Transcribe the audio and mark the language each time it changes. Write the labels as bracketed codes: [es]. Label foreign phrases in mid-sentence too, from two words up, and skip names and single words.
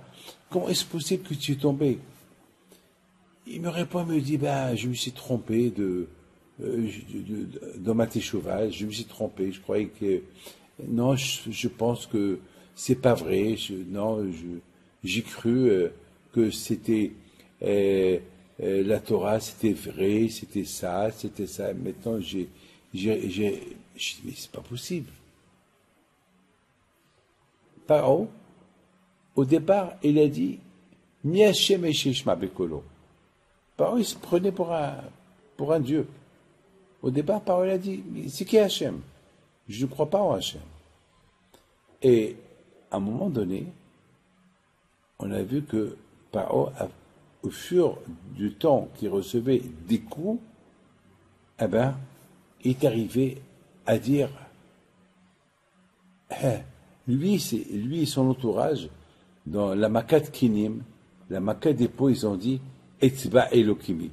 [fr] Comment est-ce possible que tu es tombé? Il me répond, il me dit, je me suis trompé dans ma teshuva, je me suis trompé, je croyais que, non, je pense que c'est pas vrai, j'ai cru que c'était, la Torah, c'était vrai, c'était ça. Maintenant, j'ai dit, mais c'est pas possible. Paro, au départ, il a dit, [he] מי השם אשמע בקולו. [fr] Paro, il se prenait pour un dieu. Au départ, Paro, il a dit, c'est qui Hachem? Je ne crois pas en Hachem. Et, à un moment donné, on a vu que Paro, au fur du temps qu'il recevait des coups, il est arrivé à dire, lui et son entourage, dans la [he] מכת כינים, [fr] la Makat des pots, ils ont dit, [he] אצבע אלוקים.